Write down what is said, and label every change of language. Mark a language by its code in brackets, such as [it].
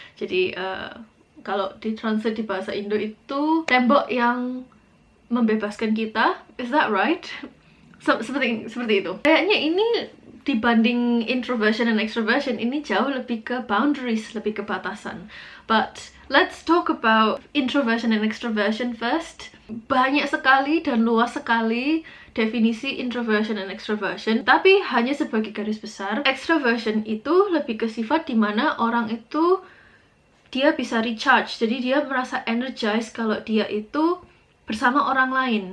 [id] Jadi kalau ditranslate di bahasa Indo itu tembok yang membebaskan kita, [en] is that right? [id] Seperti itu. Kayaknya ini dibanding introversion dan extroversion, ini jauh lebih ke boundaries, lebih ke batasan. [en] But let's talk about introversion and extroversion first. [id] Banyak sekali dan luas sekali definisi introversion and extroversion, tapi hanya sebagai garis besar, extroversion itu lebih ke sifat dimana orang itu dia bisa recharge, jadi dia merasa energized kalau dia itu bersama orang lain.